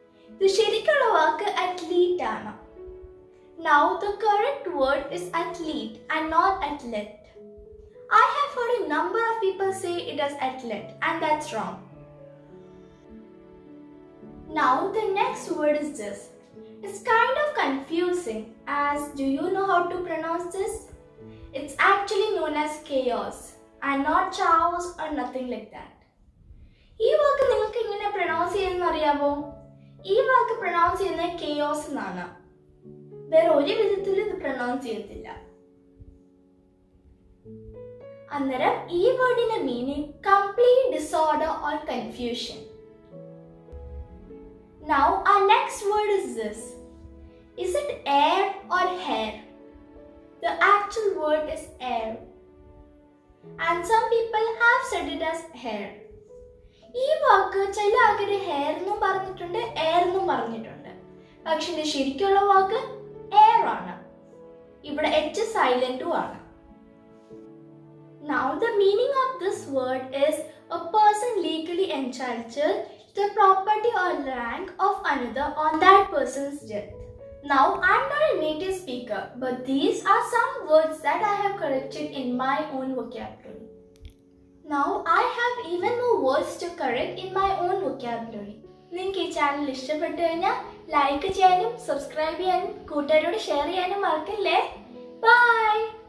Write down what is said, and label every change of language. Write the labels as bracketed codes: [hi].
[ml] ഇത് ശരിക്കുള്ള വാക്ക് അത്ലീറ്റ് ആണ്. [en] Now the correct word is athlete and not athlete. I have heard a number of people say it as athlete, and that's wrong. Now the next word is this. It's kind of confusing, as do you know how to pronounce this? It's actually known as chaos and not chaos or nothing like that. [ml] ഈ വാക്ക് നിങ്ങൾക്ക് എങ്ങനെ pronounce ചെയ്യുന്ന അറിയാമോ? ഈ വാക്ക് pronounce ചെയ്യുന്നത് chaos എന്നാണ്. വേറെ ഒരു വിധത്തിൽ ഇത് പ്രൊനൗൺസ് ചെയ്യത്തില്ല. അന്നേരം ഈ വേർഡിന്റെ meaning complete disorder or confusion. [en] Now our next word is this. Is it air or hair? The actual word is air. And some people have said it as hair. [ml] ഈ വാക്ക് ചില ആൾക്കാർ ഹെയർ എന്നും പറഞ്ഞിട്ടുണ്ട്, air എന്നും പറഞ്ഞിട്ടുണ്ട്. പക്ഷെ ഇതിന്റെ ശരിക്കുള്ള വാക്ക് എയർ ആണ്. ഇവിടെ H സൈലന്റും ആണ്. [en] Now the meaning of this word is a person legally entitled to the property or rank of another on that person's death. Now I'm not a native speaker, but these are some words that I have corrected in my own vocabulary. Now I have even more words to correct in my own vocabulary. [ml] നിങ്ങൾക്ക് ഈ channel ഇഷ്ടപ്പെട്ടു കഴിഞ്ഞാൽ like ചെയ്യാനും subscribe ചെയ്യാനും കൂട്ടുകാരോട് share ചെയ്യാനും മറക്കല്ലേ. By.